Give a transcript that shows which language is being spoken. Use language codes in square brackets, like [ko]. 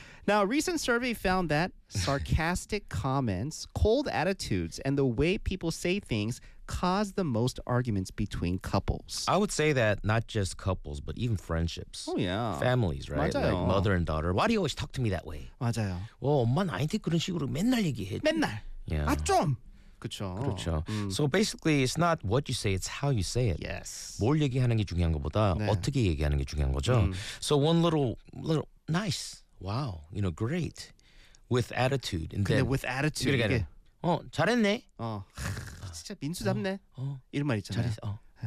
[en] Now, a recent survey found that sarcastic comments, cold attitudes, and the way people say things cause the most arguments between couples. I would say that not just couples, but even friendships. Oh, yeah. Families, right? [ko] 맞아요. [en] Like mother and daughter. Why do you always talk to me that way? [ko] 맞아요. 엄마 나한테 그런 식으로 맨날 얘기해. 맨날. [en] Yeah. [ko] 아, 좀. 그렇죠. 그렇죠. [en] So basically, it's not what you say, it's how you say it. Yes. [ko] 뭘 얘기하는 게 중요한 것보다 네. 어떻게 얘기하는 게 중요한 거죠. [en] So one little nice. Wow, you know, great. With attitude. And [ko] 근데 [en] then, with attitude. [ko] 이게, 잘했네. 진짜 민수답네. 이런 말 있잖아요. 잘했어.